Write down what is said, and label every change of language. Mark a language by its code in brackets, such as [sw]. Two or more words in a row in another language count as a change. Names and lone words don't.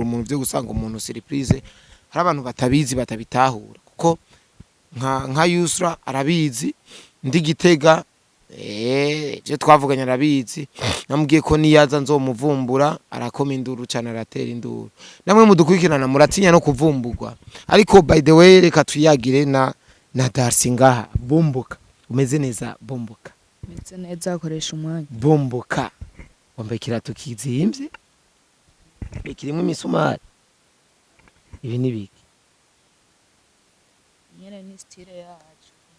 [rn] umuntu byo gusanga umuntu surprise hari abantu batabizi batabitahura kuko nka Yusra arabizi ndi Gitega je twavuganye arabizi namubwiye ko niyaza nzomuvumbura arakoma induru cyane aratera induru namwe mudukurikirana muratinya no kuvumburwa ariko [en] by the way [rn] reka tuyagire na Darcy ngaha bomboka umeze neza bomboka meze neza akoresha umwanya bomboka wambaye kirato kizimvye kirimo imisumari ibi nibiki nyene ni style yacu